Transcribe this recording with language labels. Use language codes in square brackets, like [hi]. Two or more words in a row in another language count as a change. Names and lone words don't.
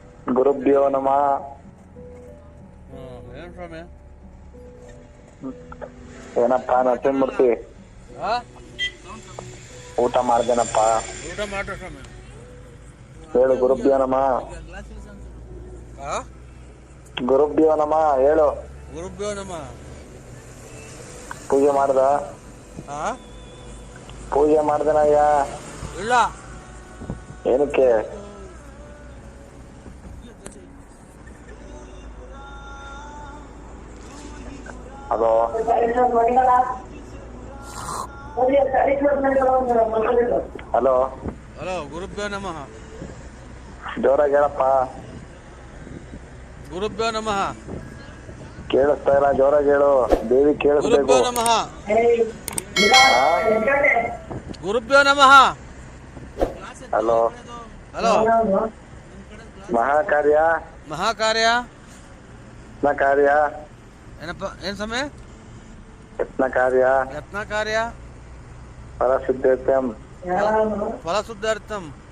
[sa] ಗುರುಭ್ಯೋ ನಮಃ. [kn] ಏನ್ ಸ್ವಾಮಿ? ಏನಪ್ಪ ನರಸಿಂಹಮೂರ್ತಿ, ಊಟ ಮಾಡ್ದೇನಪ್ಪ? ಊಟ ಮಾಡ್ರಿ ಸ್ವಾಮಿ. [sa] ಹೇಳು ಗುರುಭ್ಯೋ ನಮಃ. ಗುರುಭ್ಯೋ ನಮಃ ಹೇಳು. ಗುರುಭ್ಯೋ ನಮಃ. [kn] ಪೂಜೆ ಮಾಡ್ದ? ಪೂಜೆ ಮಾಡ್ದೇನಯ್ಯ? ಇಲ್ಲ. ಏನಕ್ಕೆ? ಹಲೋ ಹಲೋ [sa] ಹಲೋ, ಗುರುಭ್ಯೋ ನಮಃ. [kn] ಜೋರಾಗಿ ಹೇಳಪ್ಪ. [sa] ಗುರುಭ್ಯೋ ನಮಃ. [kn] ಕೇಳಿಸ್ತಾ ಇಲ್ಲ, ಜೋರಾಗಿ ಹೇಳು. ದೇವಿ ಕೇಳಿಸ್ಬೇಕು. [sa] ಗುರುಭ್ಯೋ ನಮಃ. ಗುರುಭ್ಯೋ ನಮಃ. [kn] ಹಲೋ ಹಲೋ. [sa] ಮಹಾಕಾರ್ಯ ಮಹಾಕಾರ್ಯ ಯತ್ನ ಕಾರ್ಯ. [kn] ಏನಪ್ಪ? ಏನ್ ಸಮಯ? [sa] ಯತ್ನ ಕಾರ್ಯ ಯತ್ನ ಕಾರ್ಯ ಫಲಸಿದ್ಧತ್ಯಂ ಫಲಶುದ್ಧಾರ್ಥಂ.